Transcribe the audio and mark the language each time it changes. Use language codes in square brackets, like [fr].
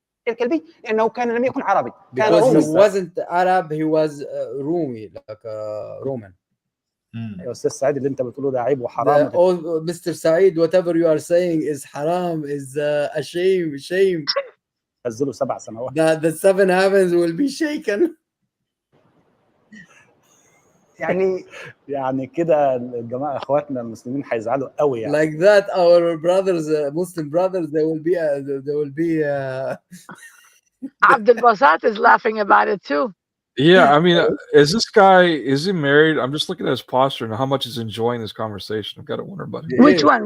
[ar] الكلبي لانه كان لم يكن عربي، كان [en] because he [ar] رومي. [en] wasn't Arab, he was Rumi, like Roman. [ar] يا استاذ سعيد اللي انت بتقوله ده عيب وحرام. [en] Oh, Mr. Saeed, whatever you are saying is haram, is a shame. [ar] نزله 7 سنوات. [en] The 7 heavens will be shaken. [ar] يعني كده الجماعه اخواتنا المسلمين هيزعلوا قوي يعني. [en] Like that, our brothers, Muslim brothers, they will be. Abdul Basat is laughing about it too. Yeah, I mean, is he married? I'm just looking at his posture and how much he's enjoying this conversation. I've got to wonder about him. Which one?